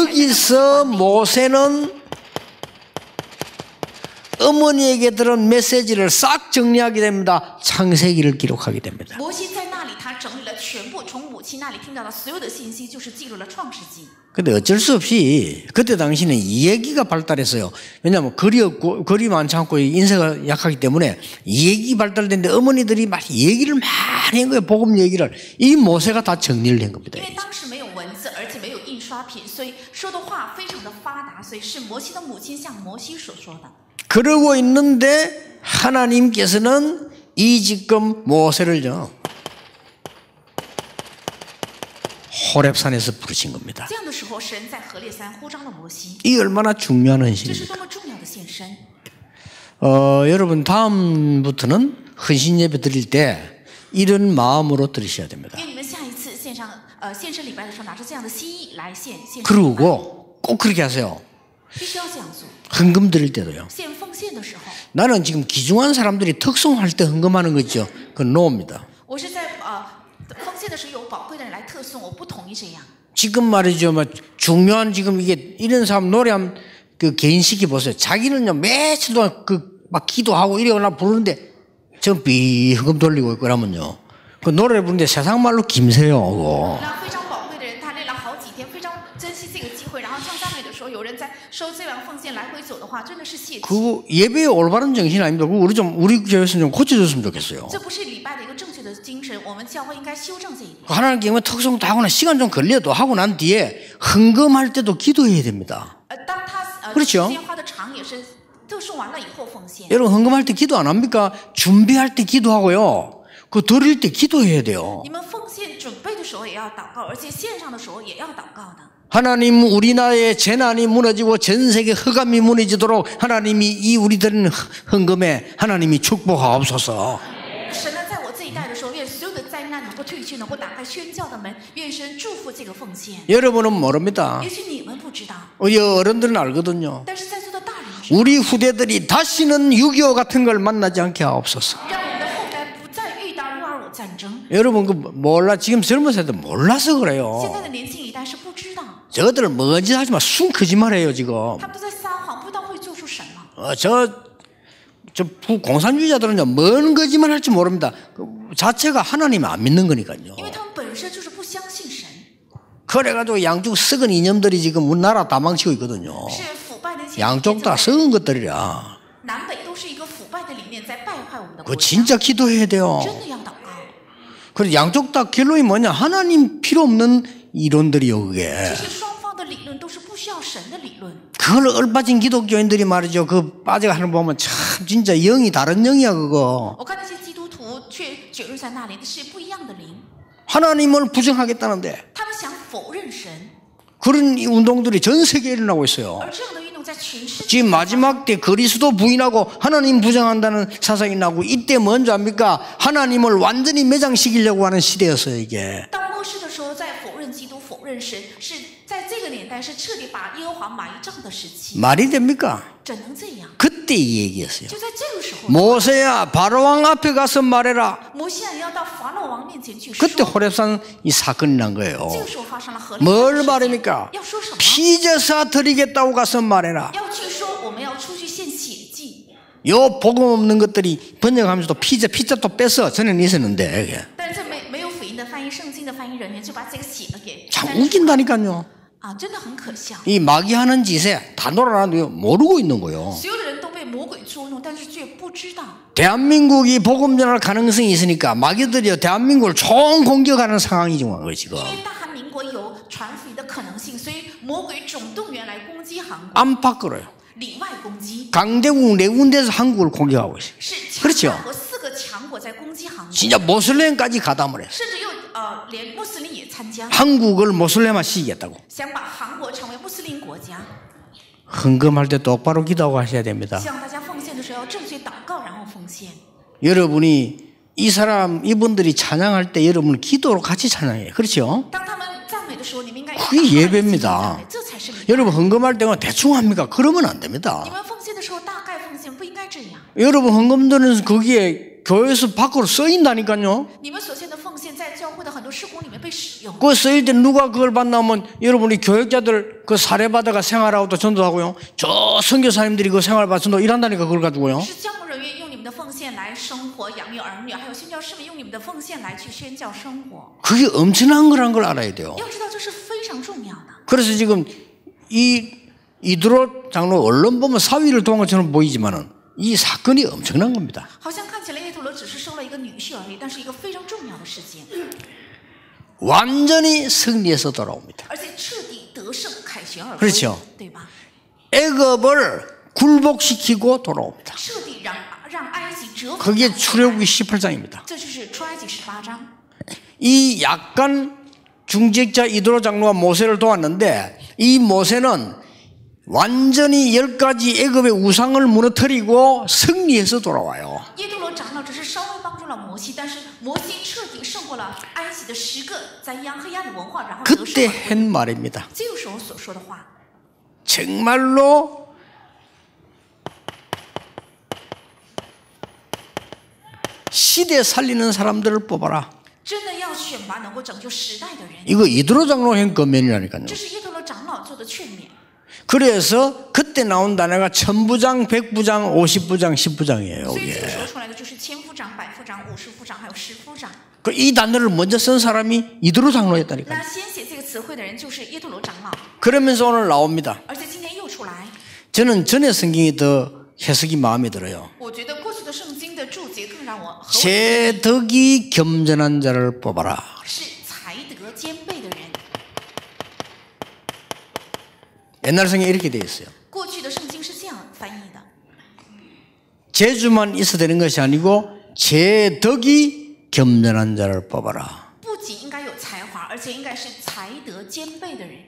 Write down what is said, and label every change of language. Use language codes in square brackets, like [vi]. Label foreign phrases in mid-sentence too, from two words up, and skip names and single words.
[ko] 거기서 모세는 어머니에게 들은 메시지를 싹 정리하게 됩니다. 창세기를 기록하게 됩니다. [zh] 摩西在那里，他整理了全部从母亲那里听到的所有的信息，就是记录了创世纪。 [ko] 근데 어쩔 수 없이 그때 당시는 이해기가 발달했어요. 왜냐하면 글이 많지 않고 인쇄가 약하기 때문에 이해기 발달됐는데 어머니들이 막 얘기를 많이 한 거예요. 복음 얘기를. 이 모세가 다 정리를 한 겁니다. [zh] 因为当时没有文字，而且没有印刷品，所以说的话非常的发达，所以是摩西的母亲向摩西所说的。 [ko] 그러고 있는데 하나님께서는 이 지금 모세를요 호렙산에서 부르신 겁니다. [zh] 这样的时候，神在何烈山呼召了摩西， [ko] 이 얼마나 중요한 [zh] 这是 [ko] 헌신입니까? [zh] 多么重要的献身！ [ko] 여러분 다음부터는 헌신 예배 드릴 때 이런 마음으로 드리셔야 됩니다. [zh] 因为你们下一次献身礼拜的时候，拿着这样的心意来献身礼拜， [ko] 그리고 꼭 그렇게 하세요. [zh] 必须要这样做。 [ko] 헌금 드릴 때도요. [zh] 献奉献的时候， [ko] 나는 지금 귀중한 사람들이 특송할 때 헌금하는 거 있죠. 그건 노입니다. [zh] 我是在奉献的时候有宝贵的人来特送，我不同意这样。 [ko] 지금 말이죠. 뭐 중요한 지금 이게 이런 사람 노래하면 그 개인식이 보세요. 자기는요 며칠 동안 그 막 기도하고 이래거나 부르는데 저 비헌금 돌리고 있고 그러면요. 그 노래 부르는데 세상 말로 김새요. 그거. [zh] 那非常宝贵的人，他练了好几天，非常珍惜这个机会，然后唱赞美的时候，有人在收这碗奉献来回走的话，真的是泄气。 [ko] 그 예배의 올바른 정신 아닙니다. 그거 우리 교회에서는 좀 고쳐줬으면 좋겠어요. [zh] 这不是礼拜的一个正确的精神，我们教会应该修正这一点。 [ko] 하나님께 특송도 하거나 시간 좀 걸려도 하고 난 뒤에 헌금할 때도 기도해야 됩니다. [zh] 当他 [ko] 그렇죠 [zh] 时间花的长，也是特送完了以后奉献。 [ko] 여러분 헌금할 때 기도 안 합니까? 준비할 때 기도하고요. 그 드릴 때 기도해야 돼요. [zh] 你们奉献准备的时候也要祷告，而且献上的时候也要祷告的。 [ko] 하나님 우리나라의 재난이 무너지고 전 세계 흑암이 무너지도록 하나님이 이 우리들은 헌금에 하나님이 축복하옵소서. [zh] 神呢，在我这一代的时候，愿所有的灾难能够退去，能够打开宣教的门，愿神祝福这个奉献。 [ko] 여러분은 모릅니다. [zh] 也许你们不知道， [ko] 우리 어른들은 알거든요. [zh] 但是在座的大人知道， [ko] 우리 후대들이 다시는 6.25 같은 걸 만나지 않게 하옵소서. [zh] 让我们的后代不再遇到6.25战争。 [ko] 여러분 그 몰라 지금 젊은 세대 몰라서 [zh] 现 [ko] 그래요. [zh] 在的年轻一代是不知道， [ko] 저들 뭔지 하지만 순 거짓말해요 지금. [zh] 他们都在撒谎，不知道会做出什么。 [ko] 저 공산주의자들은요 뭔 거짓말 할지 모릅니다. 그 자체가 하나님 안 믿는 거니까요. [zh] 因为他们本身就是不相信神， [ko] 그래가지고 양쪽 썩은 이념들이 지금 우리나라 다 망치고 있거든요. [zh] 是腐败的一些 [ko] 양쪽 다 썩은 것들이라. [zh] 南北都是一个腐败的理念在败坏我们的 [ko] 그 [zh] 国家， [ko] 진짜 기도해야 돼요. [zh] 真的要祷告。 [ko] 그래서 양쪽 다 결론이 뭐냐? 하나님 필요 없는 이론들이요 그게. [zh] 这些双方的理论都是不需要神的理论。 [ko] 그걸 얼빠진 기독교인들이 말이죠. 그 빠져가는 거 보면 참 진짜 영이 다른 영이야 그거. [zh] 我看那些基督徒却卷入在那里，是不一样的灵， [ko] 하나님을 부정하겠다는데 [zh] 他们想否认神， [ko] 그런 이 운동들이 전 세계에 일어나고 있어요. [zh] 而这样的运动在全世界。 [ko] 지금 마지막 때 그리스도 부인하고 하나님 부정한다는 사상이 나고 이때 뭔지 압니까? 하나님을 완전히 매장시키려고 하는 시대였어요 이게. [zh] 到末世的时候，在否认基督、否认神，是在这个年代是彻底把耶和华埋葬的时期。 [ko] 말이 됩니까? [zh] 怎能这样？ [ko] 그때 이 얘기였어요. [zh] 就在这个时候， [ko] 모세야 바로왕 앞에 가서 말해라. [zh] 摩西啊，你要到法老王面前去说。 [ko] 그때 호렙산 이 사건이 난 거예요. [zh] 这个时候发生了何烈山 [ko] 뭘 [zh] 的事情 [ko] 말합니까? [zh] 要说什么？ [ko] 피제사 드리겠다고 가서 말해라. [zh] 要去说我们要出去献血祭。 [ko] 요 복음 없는 것들이 번역하면서도 피자 또 뺏어. 전에는 있었는데 이게. [zh] 但是这没有福音的翻译，圣经的翻译人员就把这个写了给。 [ko] 참 웃긴다니까요. [zh] 啊，真的很可笑。 [ko] 이 마귀하는 짓에 다 놀아나도 모르고 있는 거예요. [zh] 所有的人都被魔鬼捉弄，但是却不知道。 [ko] 대한민국이 복음 전할 가능성이 있으니까 마귀들이 대한민국을 총 공격하는 상황이 지금 거예요 지금. [zh] 因为大韩民国有传福音的可能性，所以魔鬼总动员来攻击韩国， [ko] 안팎으로요. [zh] 里外攻击， [ko] 강대국 네 군데에서 한국을 공격하고 있어요. [zh] 是 [ko] 그렇죠 [zh] 强大和4个强国在攻击韩国， [ko] 진짜 모슬렘까지 가담을 했어요. [zh] 甚至又连穆斯林也参加， [ko] 한국을 모슬렘화 시키겠다고. [zh] 想把韩国成为穆斯林国家。 [ko] 헌금할 때 똑바로 기도하고 하셔야 됩니다. [zh] 希望大家奉献的时候要正确祷告，然后奉献。 [ko] 여러분이 이분들이 찬양할 때 여러분은 기도로 같이 찬양해요. 그렇죠? [zh] 当他们赞美的时候，你们应该 [ko] 그게 예배입니다. [zh] 这才是礼拜。 [ko] 여러분 헌금할 때는 대충 합니까? 그러면 안 됩니다. [zh] 你们奉献的时候大概奉献，不应该这样。 [ko] 여러분 헌금 드는 거기에 교회에서 밖으로 쓰인다니까요. [zh] 你们所献的奉献在教会的很多事工里面被使用。 [ko] 그 쓰일 때 누가 그걸 만나면 여러분이 교역자들 그 사례받아가 생활하고 또 전도하고요. 저 선교사님들이 그 생활받아 전도 일한다니까 그걸 가지고요. [zh] 是教牧人员用你们的奉献来生活、养育儿女，还有宣教士们用你们的奉献来去宣教生活。 [ko] 그게 엄청난 거란 걸 알아야 돼요. [zh] 要知道这是非常重要的。 [ko] 그래서 지금 이드로 장로 언론 보면 사위를 도한 것처럼 보이지만은 이 사건이 엄청난 겁니다. [zh] 好像看起来耶陀罗只是收了一个女婿而已，但是一个非常重要的事件， [ko] 완전히 승리해서 돌아옵니다. [zh] 而且彻底得胜凯旋而归， [ko] 그렇죠 [zh] 对吧？ [ko] 애굽을 굴복시키고 돌아옵니다. [zh] 彻底让埃及折服。 [ko] 그게 출애굽기 18장입니다. [zh] 这就是出埃及18章。 [ko] 이 약간 중직자 이드로 장로가 모세를 도왔는데 이 모세는 완전히 10가지 애굽의 우상을 무너뜨리고 승리해서 돌아와요. [zh] 耶陀罗长老只是稍微帮助了摩西，但是摩西彻底胜过了埃及的10个黑暗的文化，然后得胜 [ko] 그때 [zh] 而归。 [ko] 한 말입니다. [zh] 这就是我所说的话。 [ko] 정말로 시대 살리는 사람들을 뽑아라. [zh] 真的要选拔能够拯救时代的人， [ko] 이거 이드로 장로 한 권면이라니까요. [zh] 这是耶陀罗长老做的劝勉。 [ko] 그래서 그때 나온 단어가 1000부장, 100부장, 50부장, 10부장이에요. [zh] 所以这个时候出来的就是千夫长、百夫长、50夫长，还有10夫长。 [ko] 이 단어를 먼저 쓴 사람이 이드로 장로였다니까요. [zh] 那先写这个词汇的人就是耶陀罗长老， [ko] 그러면서 오늘 나옵니다. [zh] 而且今天又出来。 [ko] 저는 전에 성경이 더 해석이 마음에 들어요. [zh] 我觉得过去的圣经的注解更让我合我 [ko] 제 덕이 겸전한 자를 뽑아라. [zh] 是才德兼备的人。 [ko] 옛날 성경에 이렇게 되어 있어요. [zh] 过去的圣经是这样翻译的。 [ko] 재주만 있어야 되는 것이 아니고 제 덕이 겸전한 자를 뽑아라. [zh] 不仅应该有才华，而且应该是才德兼备的人。